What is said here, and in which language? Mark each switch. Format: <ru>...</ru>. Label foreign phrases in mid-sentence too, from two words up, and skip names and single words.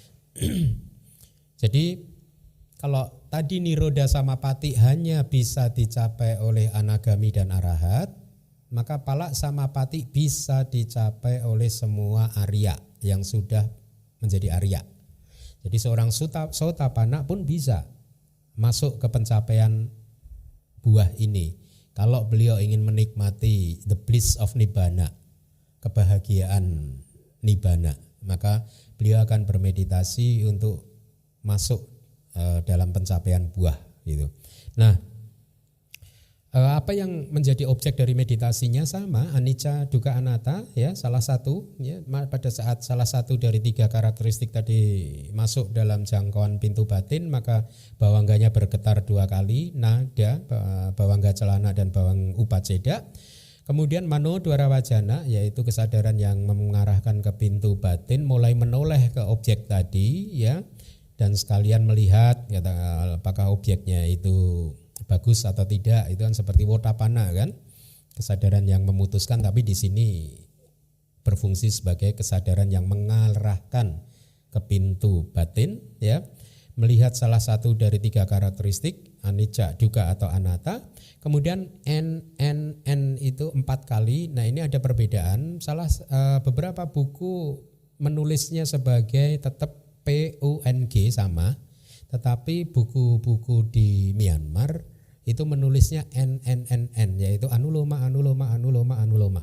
<id>Jadi kalau tadi</id> <pi>niroda samapati</pi> <id>hanya bisa dicapai oleh anagami dan arahat, maka</id> <pi>pala samapati</pi> <id>bisa dicapai oleh semua Arya yang sudah menjadi Arya. Jadi seorang Sotapanna pun bisa masuk ke pencapaian buah ini. Kalau beliau ingin menikmati</id> <en>the bliss of nibbana,</en> <id>kebahagiaan nibbana, maka beliau akan bermeditasi untuk masuk dalam pencapaian buah gitu. Nah, apa yang menjadi objek dari meditasinya sama,</id> <pi>anicca, dukkha, anatta</pi> <id>ya, salah satu ya, pada saat salah satu dari 3 karakteristik tadi masuk dalam jangkauan pintu batin, maka bawangganya bergetar 2 kali, nada,</id> <pi>bawangga celana</pi> <id>dan</id> <pi>bawang upaceda.</pi> <id>Kemudian</id> <pi>mano dwara wajana,</pi> <id>yaitu kesadaran yang mengarahkan ke pintu batin, mulai menoleh ke objek tadi ya, dan sekalian melihat apakah objeknya itu bagus atau tidak. Itu kan seperti wotapana kan, kesadaran yang memutuskan, tapi di sini berfungsi sebagai kesadaran yang mengarahkan ke pintu batin ya. melihat salah satu dari 3 karakteristik,</id> <pi>anicca, dukkha atau anatta.</pi> <id>Kemudian n itu 4 kali. Nah, ini ada perbedaan. Beberapa buku menulisnya sebagai tetap PUNG sama, tetapi buku-buku di Myanmar itu menulisnya NNNN, yaitu</id> <pi>anuloma, anuloma, anuloma, anuloma.</pi>